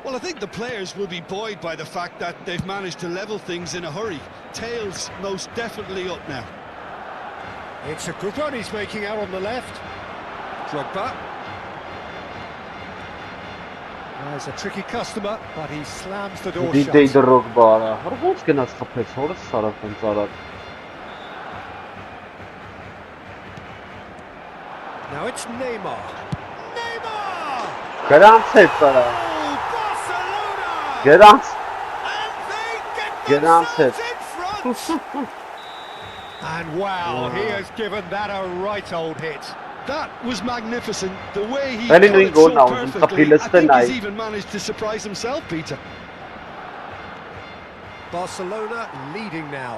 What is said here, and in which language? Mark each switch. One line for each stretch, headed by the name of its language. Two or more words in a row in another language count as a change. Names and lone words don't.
English: Well, I think the players will be buoyed by the fact that they've managed to level things in a hurry. Tails most definitely up now. It's a good run he's making out on the left. Drogba. There's a tricky customer, but he slams the door shut.
Armenian: Դիդեյ Drogba-ը, ոնց գնաց խփեց, հորս սարավ ոնց արավ։
English: Now it's Neymar. Neymar!
Armenian: Գրանցեց արա։
English: Barcelona!
Armenian: Գրանց,
English: And they get
Armenian: գրանցեց։
English: themselves in front! And wow, he has given that a right old hit. That was magnificent. The way he Really cut doing it good so now. perfectly. I think Tonight. he's even managed to surprise himself, Peter. Barcelona leading now.